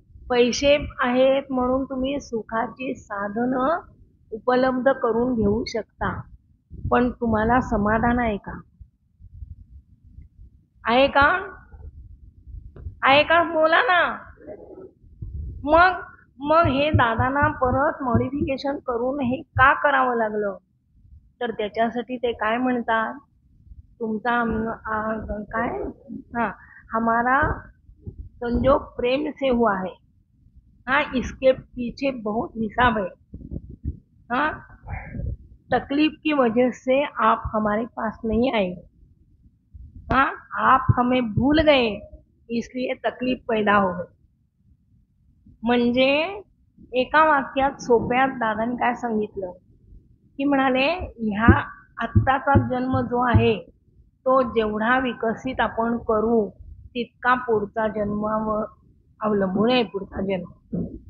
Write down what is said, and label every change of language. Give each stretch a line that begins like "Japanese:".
Marathi: पैसे आहेत म्हणून तुम्ही सुखाची साधनं उपलब्ध करून घेऊ शकता, पण तुम्हाला समाधान आहे का? आहे का? आहे का? बोला ना. मग मग हे दादांना परत मॉडिफिकेशन करून हे का करावं लागलं?
Hindi: तर त्याच्यासाठी ते काय म्हणतात, तुमचा काय हा हमारा संजोग प्रेम से हुआ है, हाँ इसके पीछे बहुत हिसाब है, हाँ तकलीफ की वजह से आप हमारे पास नहीं आए, हाँ आप हमें भूल गए इसलिए तकलीफ पैदा हो गई.
Marathi: म्हणजे एका वाक्यात सोप्यात दादांनी काय सांगितलं की म्हणाले, ह्या आत्ताचा जन्म जो आहे तो जेवढा विकसित आपण करू तितका पुढचा जन्मावर अवलंबून आहे पुढचा जन्म.